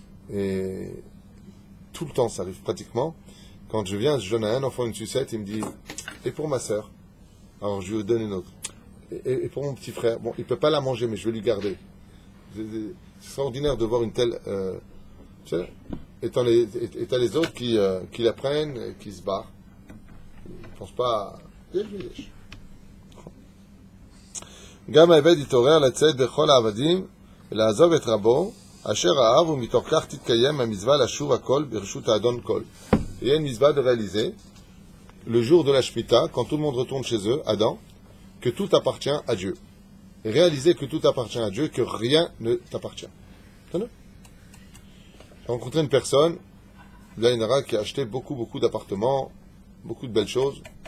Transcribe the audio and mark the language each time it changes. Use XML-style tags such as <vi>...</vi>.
<fr>Et tout le temps, ça arrive pratiquement. Quand je viens, je donne à un enfant une sucette, il me dit « Et pour ma sœur ?» Alors je lui donne une autre. Et pour mon petit frère, bon, il ne peut pas la manger, mais je vais lui garder. C'est extraordinaire de voir une telle... tu sais, et t'as les autres qui la prennent, et qui se barrent. Ils ne pensent pas à...</fr> <he>גם העבד יתעורר לצאת בכל העבדים ולעזוב את רבו אשר אהב ומתוך כך תתקיים המצווה לשוב הכל ברשות האדון כל.</he> <fr>Il y a une mitzvah de réaliser le jour de la Shemitah, quand tout le monde retourne chez eux, Adam, que tout appartient à Dieu. Et réaliser que tout appartient à Dieu, que rien ne t'appartient. J'ai rencontré une personne, l'Aïnara, qui a acheté beaucoup d'appartements, beaucoup de belles choses.</fr>